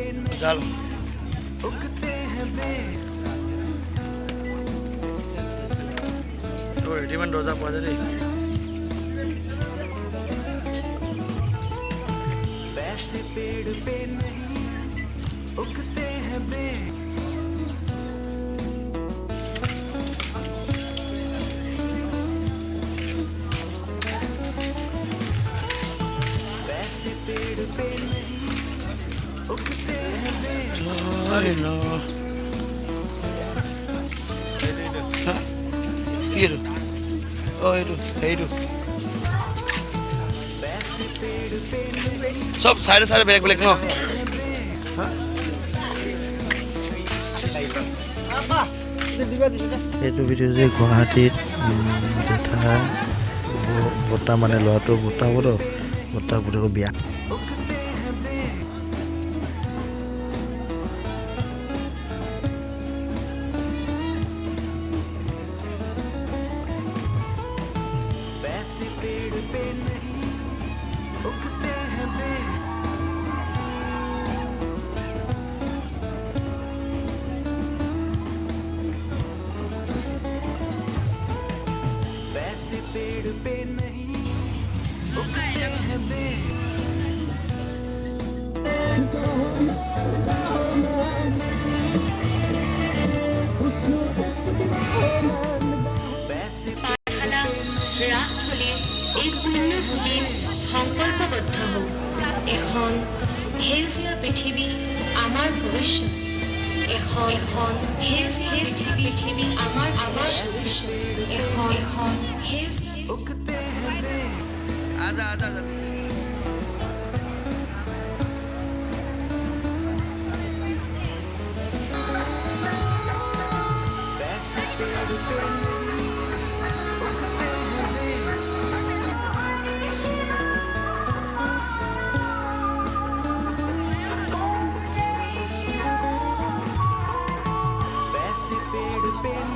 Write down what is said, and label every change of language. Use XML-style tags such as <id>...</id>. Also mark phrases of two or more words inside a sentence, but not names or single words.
<hi>चल उगते हैं बे</hi> <as>তো ৰেডিমেড দৰ্জা পোৱা যায় দেই</as> <hi>वैसे पेड़ पे नहीं उगते हैं बे वैसे पेड़ पे नहीं उगते हैं बे</hi> <as>কি এইটো এইটো সেইটো</as> <hi>वैसे पेड़ पे नहीं</hi> <as>চব চাইডে চাইডে বেলেগ বেলেগ ন এইটো ভিডিঅ' যে গুৱাহাটীত জেঠা বৰ্তা মানে ল'ৰাটো বৰ্তা হ'ব বৰ্তা পুতেকৰ বিয়া</as> <hi>उगते हैं बे वैसे पेड़ पे नहीं उगते हैं बे वैसे पेड़ पे नहीं उगते हैं बे वैसे</hi> <as>পাঠশালা ৰাসথলীৰ এই পুণ্যভূমিত সংকল্পবদ্ধ হওঁ এখন সেউজীয়া পৃথিৱী আমাৰ ভৱিষ্যত এখন সেউজীয়া পৃথিৱী আমাৰ ভৱিষ্যত এখন সেউজীয়া</as> <hi>उगते हैं बे आजा आजा आजा वैसे पेड़ पे नहीं उगते हैं बे वैसे पेड़ पे</hi>